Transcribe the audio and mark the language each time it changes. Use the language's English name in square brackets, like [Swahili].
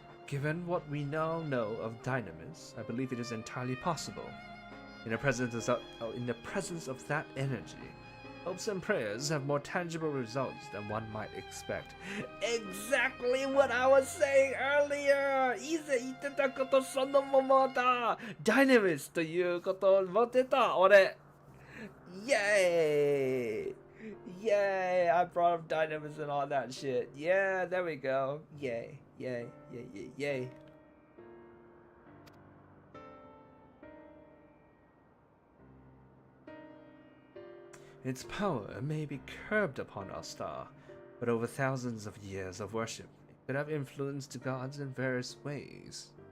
[English] Given what we now know of Dynamis, I believe it is entirely possible. In the presence of that energy, hopes and prayers have more tangible results than one might expect. Exactly what I was saying earlier! [Japanese] 以前言ってたことそのままだ!Dynamis ということを持ってた俺! [English] Yay! Yay! I brought up Dynamis and all that shit. Yeah, there we go. Yay. Yay, yay, yay, yay. Its power may be curbed upon our star, but over thousands of years of worship, it could have influenced the gods in various ways.